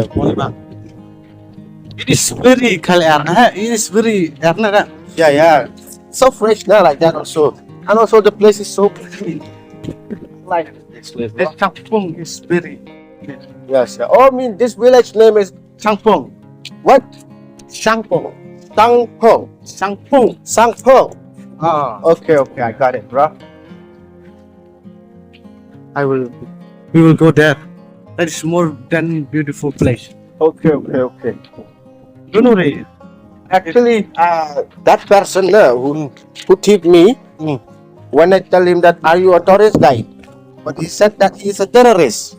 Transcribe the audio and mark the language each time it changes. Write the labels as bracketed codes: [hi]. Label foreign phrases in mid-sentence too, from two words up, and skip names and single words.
[en] Molibang. It is very clear. It is very Yeah, yeah. So fresh now, like that also. And also the place is so clean. Like this place. The kampung is very Yes, yeah. Oh, I mean this village name is Sangpong. what? Sangpong. Tangpong. Sangpong. Sangpong. Ah, Okay, okay, I got it, bro. we will go there. That is more than beautiful place. Okay, okay, okay. You know it. Actually, that person who tipped me, when I tell him that are you a tourist guide, but he said that he's a terrorist.